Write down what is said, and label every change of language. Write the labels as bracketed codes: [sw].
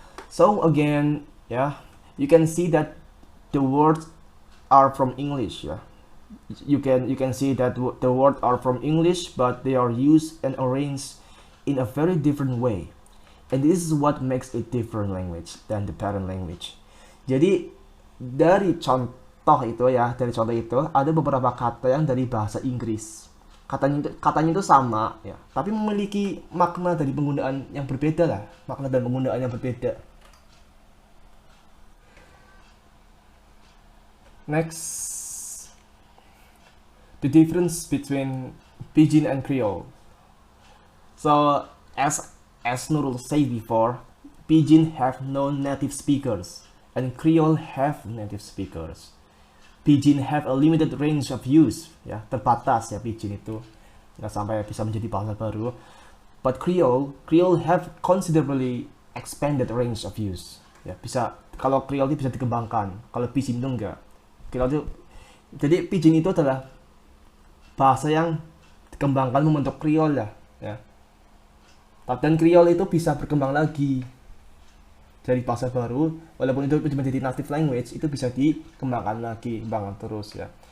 [en] So again, yeah, you can see that the words are from English, yeah. You can see that the words are from English, but they are used and arranged in a very different way. And this is what makes it different language than the parent language. [id] Jadi dari contoh itu ada beberapa kata yang dari bahasa Inggris. Katanya itu sama ya, tapi memiliki makna dari penggunaan yang berbeda lah, makna dan penggunaan yang berbeda. [en] Next, the difference between Pidgin and Creole. So as NURUL said before, Pidgin have no native speakers and Creole have native speakers. Pidgin have a limited range of use, [id] ya, terbatas ya Pidgin itu, nggak sampai bisa menjadi bahasa baru. [en] But Creole have considerably expanded range of use. [id] Ya, bisa, kalau Creole itu bisa dikembangkan, kalau Pidgin itu enggak. Jadi Pidgin itu adalah bahasa yang dikembangkan membentuk Creole lah, ya. Dan Creole itu bisa berkembang lagi dari bahasa baru, walaupun itu menjadi native language, itu bisa dikembangkan lagi, terus ya.